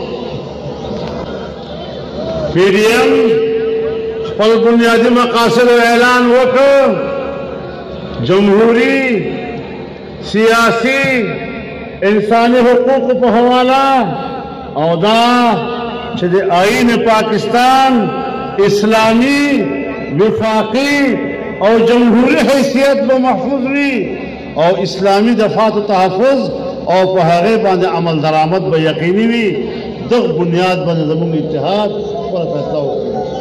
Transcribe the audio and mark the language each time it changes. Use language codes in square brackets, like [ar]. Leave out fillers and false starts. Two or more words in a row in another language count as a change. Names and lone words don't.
[ps] پی ڈی ایم خپل بنیادی مقاصد اعلان وکړ، جمہوری، سیاسی، انسانی حقوق په حواله او دا چې د آئین پاکستان اسلامی، وفاقی او جمہوری حیثیت به محفوظ وي او اسلامی دفاع و تحفظ او په هغه باندې عمل درآمد به یقیني وي، دغه بنیاد باندې زموږ اتحاد خپله فیصله وکړي۔